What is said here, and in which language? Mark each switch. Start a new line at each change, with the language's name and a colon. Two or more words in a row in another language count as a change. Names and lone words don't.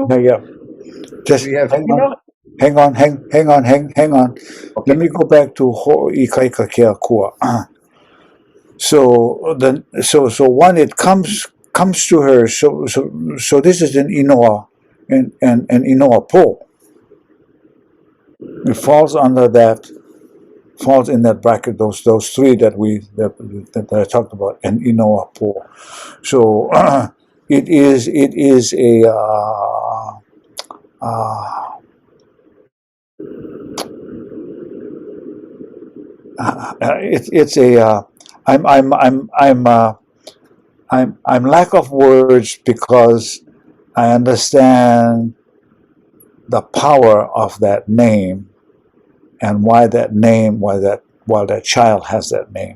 English: Yeah. Just hang on. Okay. Let me go back to
Hawaiian: ho'i kaikakeakua.
English: So when it comes to her, so this is an inoa and
Hawaiian: inoa po.
English: It falls under that, falls in that bracket. Those three that I talked about, and
Hawaiian: inoa po.
English: So it is a it's a I'm lack of words because I understand the power of that name and why that child has that name.